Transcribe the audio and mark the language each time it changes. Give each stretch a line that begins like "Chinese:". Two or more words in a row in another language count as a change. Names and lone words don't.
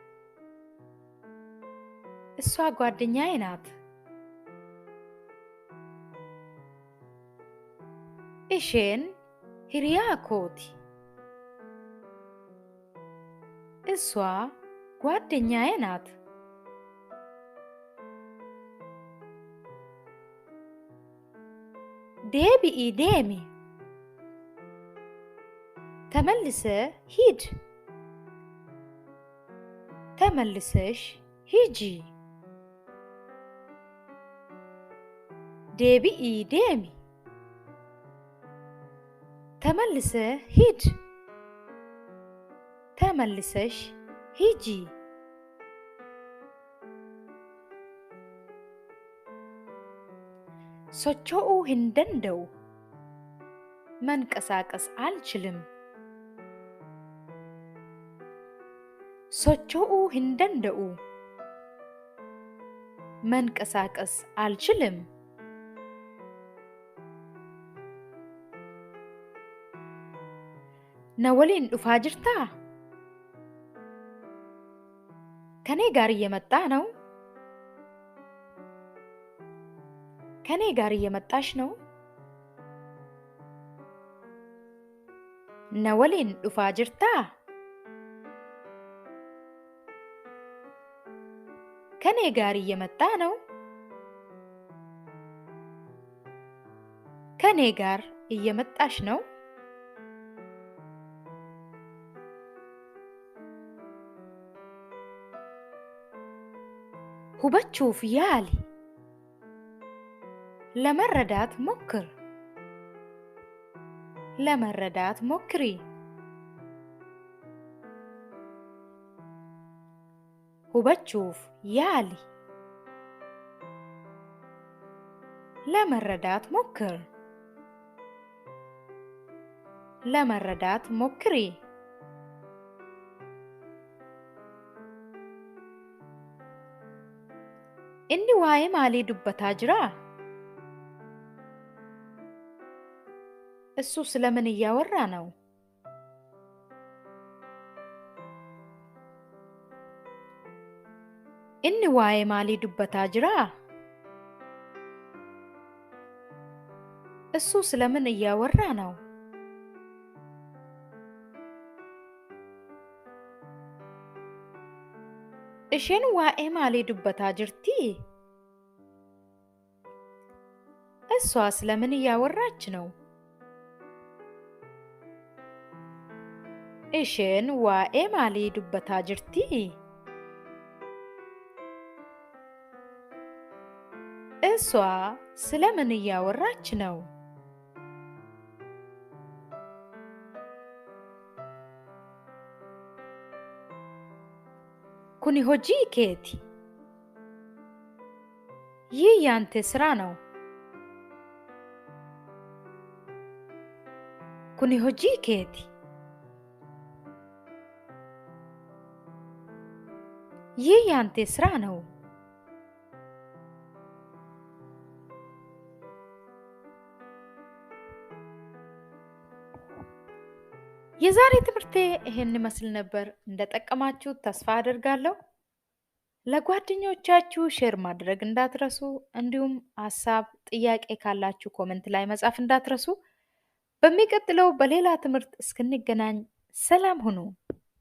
Amharic: እሷ ጓደኛዬ ናት.
Oromo: isheen hiriyaa kooti.
Amharic: እሷ ጓደኛዬ ናት.
Oromo: deebi'ii deemi.
Amharic: ተመልሰህ ሂድ. ተመልሰሽ ሂጂ.
Oromo: deebi'ii deemi.
Amharic: ተመልሰህ ሂድ. ተመልሰሽ ሂጂ.
Oromo: socho'uu hin danda'u.
Amharic: መንቀሳቀስ አልችልም.
Oromo: socho'uu hin danda'u.
Amharic: መንቀሳቀስ አልችልም.
Oromo: na waliin dhufaa jirtaa?
Amharic: ከኔ ጋር እየመጣ ነው? ከኔ ጋር እየመጣሽ ነው?
Oromo: na waliin dhufaa jirtaa?
Amharic: ከኔ ጋር እየመጣ ነው? ከኔ ጋር እየመጣሽ ነው?
Oromo: hubachuuf yaali.
Amharic: ለመረዳት ሞክር. ለመረዳት ሞክሪ.
Oromo: hubachuuf yaali.
Amharic: ለመረዳት ሞክር. ለመረዳት ሞክሪ.
Oromo: inni waa'ee maalii dubbataa jira?
Amharic: እሱ ስለምን እያወራ ነው?
Oromo: inni waa'ee maalii dubbataa jira?
Amharic: እሱ ስለምን እያወራ ነው?
Oromo: isheen waa'ee maalii dubbataa jirti?
Amharic: እሷ ስለምን እያወራች ነው?
Oromo: isheen waa'ee maalii dubbataa jirti?
Amharic: እሷ ስለምን እያወራች ነው?
Oromo: kuni hojii keeti.
Amharic: ይህ ያንተ ስራ ነው.
Oromo: kuni hojii keeti.
Amharic: ይህ ያንተ ስራ ነው። የዛሬ ትምህርቴ ይሄን ይመስል ነበር። እንደጠቀማችሁ ተስፋ አደርጋለሁ። ለጓደኞቻችሁ ሼር ማድረግ እንዳትረሱ፣ እንዲሁም ሀሳብ ጥያቄ ካላችሁ ኮመንት ላይ መጻፍ እንዳትረሱ። በሚቀጥለው በሌላ ትምህርት እስክንገናኝ ሰላም ሁኑ።